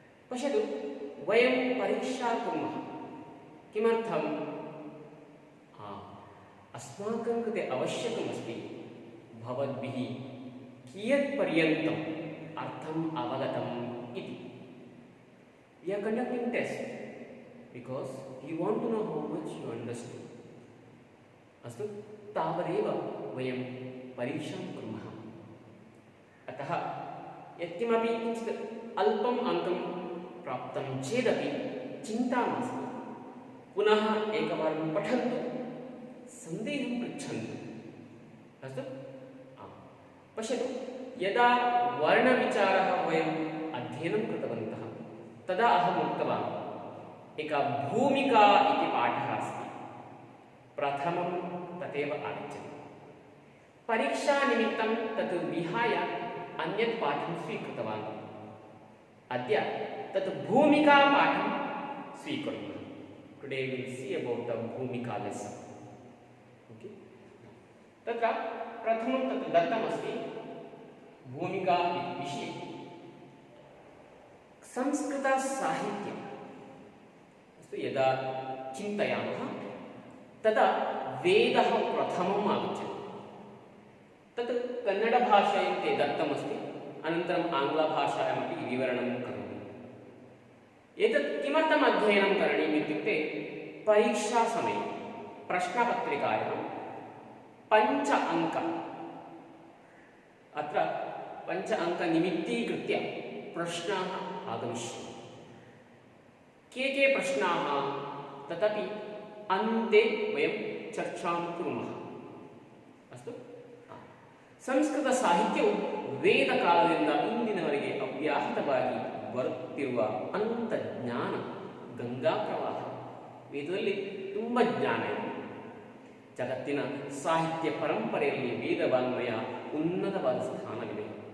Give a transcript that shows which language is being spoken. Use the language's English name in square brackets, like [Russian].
[Sanskrit] पश्यतु, वयं परीक्षा कुर्मः किमर्थम्? अस्माकं कृते आवश्यकमस्ति भवद्भिः कियत्पर्यन्तम् अर्थम् अवगतम् इति। [English] We are conducting test because we want to know how much you understood. [Sanskrit] अस्तु, तावदेव वयं परीक्षां कुर्मः। अतः यत्किमपि किञ्चित् अल्पम् अङ्कं प्राप्तं चेदपि चिन्ता मास्तु। पुनः एकवारं पठन्तु, सन्देहं पृच्छन्तु। अस्तु, पश्यतु, यदा वर्णविचारः वयम् अध्ययनं कृतवन्तः तदा अहम् उक्तवान्, एका भूमिका इति पाठः अस्ति, प्रथमं तदेव आगच्छति। परीक्षानिमित्तं तत् विहाय अन्यत् पाठं स्वीकृतवान्। अद्य तत् भूमिका पाठं स्वीकुर्मः। [English] Today we will see about the bhumika lesson. Okay? [Sanskrit] तत्र प्रथमं तत् दत्तमस्ति भूमिका इति विषये। संस्कृतसाहित्यम् अस्तु, यदा चिन्तयामः तदा वेदः प्रथमम् आगच्छति। तत् कन्नडभाषायां ते दत्तमस्ति, अनन्तरम् आङ्ग्लभाषायामपि विवरणं करोमि। एतत् किमर्थम् अध्ययनं करणीयम् इत्युक्ते, परीक्षासमये प्रश्नपत्रिकायां 5 अङ्काः, अत्र 5 अङ्कनिमित्तीकृत्य प्रश्नाः आगमिष्यन्ति। के प्रश्नाः तदपि अन्ते वयं चर्चां कुर्मः। [Kannada] अस्तु, ಸಂಸ್ಕೃತಸಾಹಿತ್ಯವು ವೇದ ಕಾಲದಿಂದ ಇಂದಿನವರೆಗೆ ಅವ್ಯಾಹತವಾಗಿ ಬರುತ್ತಿರುವ ಅನಂತ ಜ್ಞಾನ ಗಂಗಾ ಪ್ರವಾಹ. ವೇದದಲ್ಲಿ ತುಂಬ ಜ್ಞಾನ ಇದೆ. ಜಗತ್ತಿನ ಸಾಹಿತ್ಯ ಪರಂಪರೆಯಲ್ಲಿ ವೇದವಾಂಗ್ಮಯ ಉನ್ನತವಾದ ಸ್ಥಾನವಿದೆ.